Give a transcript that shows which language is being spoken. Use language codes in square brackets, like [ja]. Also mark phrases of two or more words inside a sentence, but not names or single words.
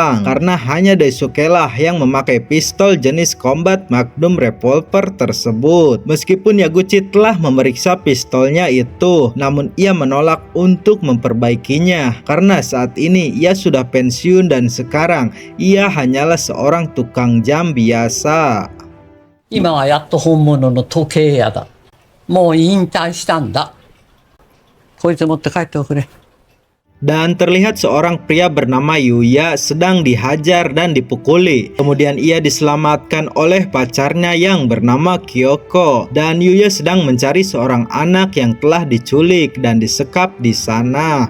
[id] Karena hanya Daisuke lah yang memakai pistol jenis [en] combat magnum revolver [id] tersebut. Meskipun Yaguchi telah memeriksa pistolnya itu, namun ia menolak untuk memperbaikinya karena saat ini ia sudah pensiun dan sekarang ia hanyalah seorang tukang jam biasa. [ja] 今はやっと本物の時計屋だ。もう引退したんだ。こいつ持って帰っておくれ。 [id] Dan terlihat seorang pria bernama Yuya sedang dihajar dan dipukuli. Kemudian ia diselamatkan oleh pacarnya yang bernama Kyoko. Dan Yuya sedang mencari seorang anak yang telah diculik dan disekap di sana.